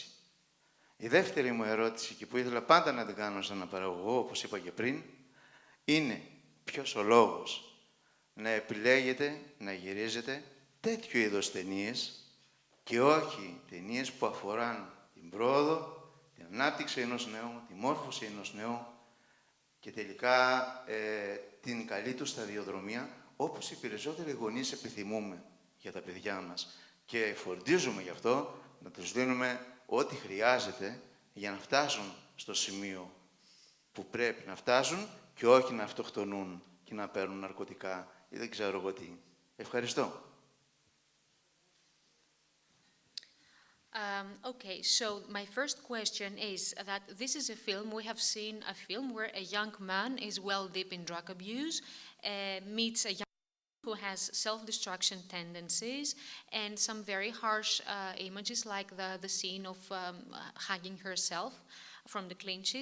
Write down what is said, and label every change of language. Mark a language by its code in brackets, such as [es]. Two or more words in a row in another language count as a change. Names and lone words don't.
[el] Η δεύτερη μου ερώτηση, και που ήθελα πάντα να την κάνω σε έναν παραγωγό, όπως είπα και πριν, είναι ποιος ο λόγος να επιλέγετε να γυρίζετε τέτοιου είδους ταινίες και όχι ταινίες που αφοράν την πρόοδο, την ανάπτυξη ενός νέου, τη μόρφωση ενός νέου και τελικά την καλή του σταδιοδρομία, όπως οι περισσότεροι γονείς επιθυμούμε για τα παιδιά μας. Και φροντίζουμε γι' αυτό να τους δίνουμε ό,τι χρειάζεται για να φτάσουν στο σημείο που πρέπει να φτάσουν και όχι να αυτοκτονούν και να παίρνουν ναρκωτικά ή δεν ξέρω εγώ τι. Ευχαριστώ. [en] Okay, so my first question is that this is a film, we have seen a film where a young man is well deep in drug abuse, meets a young man who has self-destruction tendencies and some very harsh images like the scene of hanging herself from the clinches.